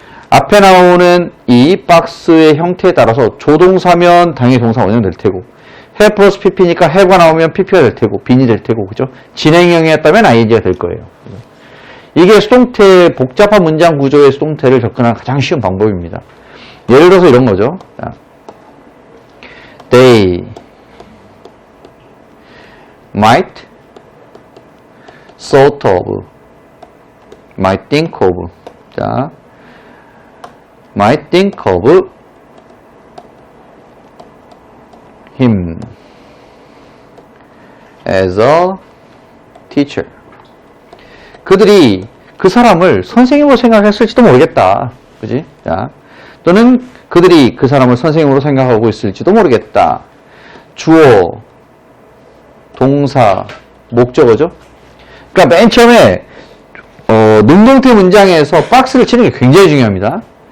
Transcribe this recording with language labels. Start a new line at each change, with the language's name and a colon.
Korean: 앞에 나오는 이 박스의 형태에 따라서 조동사면 당연히 동사 원형 될 테고, have 플러스 pp니까 have가 나오면 pp가 될 테고, 빈이 될 테고, 그죠? 진행형이었다면 ing가 될 거예요. 이게 수동태, 복잡한 문장 구조의 수동태를 접근하는 가장 쉬운 방법입니다. 예를 들어서 이런 거죠.
English: 자, they might sort of, might think of, 자, might think of him as a teacher.
Korean: 그들이 그 사람을 선생님으로 생각했을지도 모르겠다. 그지? 자, 또는 그들이 그 사람을 선생님으로 생각하고 있을지도 모르겠다. 주어, 동사, 목적어죠? 그러니까 맨 처음에 능동태 문장에서 박스를 치는 게 굉장히 중요합니다.